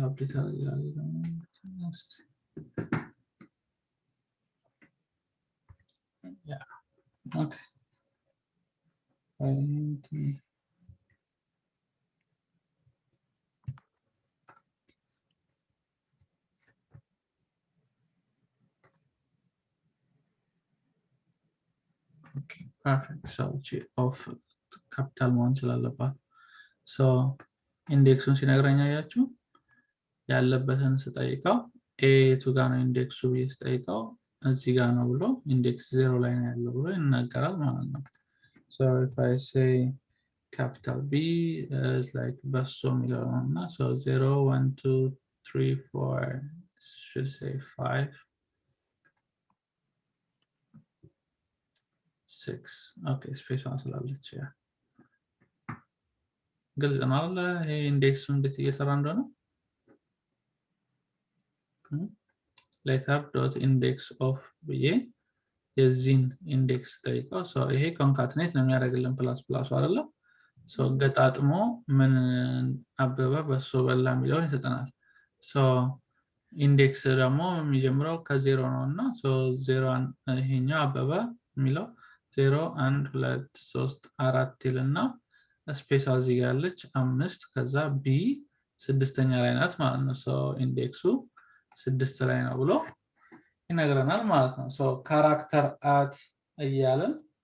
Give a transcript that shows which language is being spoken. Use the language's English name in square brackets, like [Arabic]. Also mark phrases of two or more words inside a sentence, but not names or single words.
[English] yeah okay okay perfect so of capital [Amharic] መሆን ስላለባት [English] so [Amharic] ኢንዴክሱን ሲነግረኝ አያችሁ ያለበትን ስጠይቀው a ቱ ጋር ነው ኢንዴክሱ ብዬ ስጠይቀው እዚህ ጋር ነው ብሎ ኢንዴክስ 0 ላይ ነው ያለው ብሎ ይናገራል ማለት ነው [English] so if I say capital B is like [Amharic] በሱ የሚለው እና [English] so 0 1 2 3 4 should say 5 [Amharic] 6 [English] okay space on [Amharic] ስላለች ያ ግልጽ ነው አይደል ይሄ ኢንዴክሱ እንዴት እየሰራ እንደሆነ [English] later dot index of [Amharic] ብዬ የዚህን ኢንዴክስ ጠይቀው so ይሄ ኮንካትኔት ነው የሚያደርግልን [English] plus plus [Amharic] አይደለ so ገጣጥሞ ምን አበበ በሶ በላ የሚለውን ይሰጠናል so ኢንዴክስ ደግሞ የሚጀምረው ከ0 ነውና so 0 ይሄኛው አበበ የሚለው 0 1 2 3 4 ይልና ስፔስ እዚህ ጋር ያለች 5 ከዛ ቢ ስድስተኛ ላይ ናት ማለት ነው so ኢንዴክሱ 6 ላይ ነው ብሎ ይነግረናል ማለት ነው። ሶ [English] character at [Amharic] እያልን